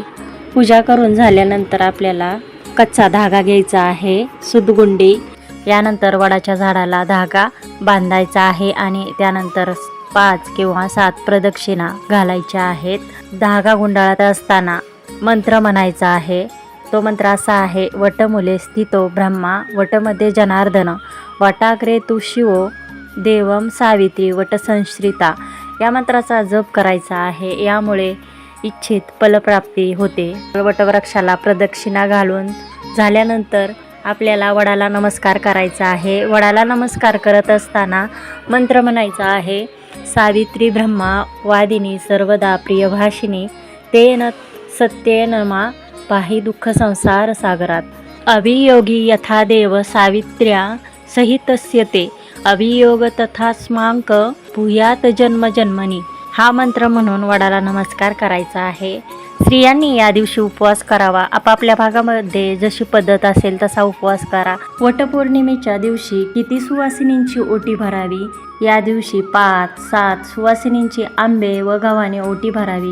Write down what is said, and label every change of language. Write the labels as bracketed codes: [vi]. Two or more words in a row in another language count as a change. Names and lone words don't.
[mr] पूजा करून झाल्यानंतर आपल्याला कच्चा धागा घ्यायचा आहे, सुतगुंडी। यानंतर वडाच्या झाडाला धागा बांधायचा आहे आणि त्यानंतर 5 किंवा 7 प्रदक्षिणा घालायच्या आहेत। धागा गुंडाळत असताना मंत्र म्हणायचा आहे। तो मंत्र असा आहे, [sa] वटमूले स्थितो ब्रह्मा वटमध्ये जनार्दन वटाग्रे तू शिवो देवम सावित्री वटसंश्रिता। [mr] या मंत्राचा जप करायचा आहे, यामुळे इच्छित फलप्राप्ती होते। वटवृक्षाला प्रदक्षिणा घालून झाल्यानंतर आपल्याला वडाला नमस्कार करायचा आहे। वडाला नमस्कार करत असताना मंत्र म्हणायचा आहे, [sa] सावित्री ब्रह्मा वादिनी सर्वदा प्रियभाषिनी तेन सत्येन मा पाहि दुःख संसार सागरात अभियोगी यथा देव सावित्र्या सहितस्य ते अभियोग तथास्मांक भूयात जन्म जन्मनी। [mr] हा मंत्र म्हणून वडाला नमस्कार करायचा आहे। स्त्रियांनी या दिवशी उपवास करावा। आपापल्या भागामध्ये जशी पद्धत असेल तसा उपवास करा। वटपौर्णिमेच्या दिवशी किती सुवासिनींची ओटी भरावी? या दिवशी 5-7 सुवासिनींची आंबे व गव्हाने ओटी भरावी।